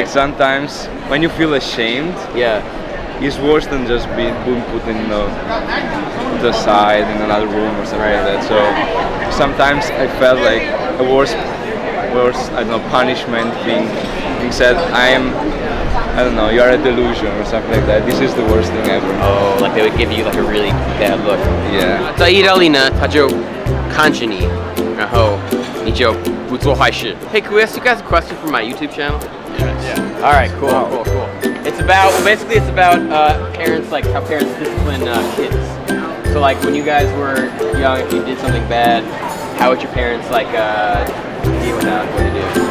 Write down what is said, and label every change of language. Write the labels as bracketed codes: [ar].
[en] Like sometimes when you feel ashamed, it's worse than just being put in the side in another room or something like that. So sometimes I felt like a worse I don't know, punishment being said, I don't know, you're a delusion or something like that. This is the worst thing ever. Oh, like they would give you like a really bad look. Yeah. [zh] 在意大利呢，他就看着你，然后你就不做坏事。 [en] Hey, can we ask you guys a question from my YouTube channel? Yeah. All right, cool. It's about parents, like how parents discipline kids. So like when you guys were young, if you did something bad, how would your parents like deal with that? What do you do?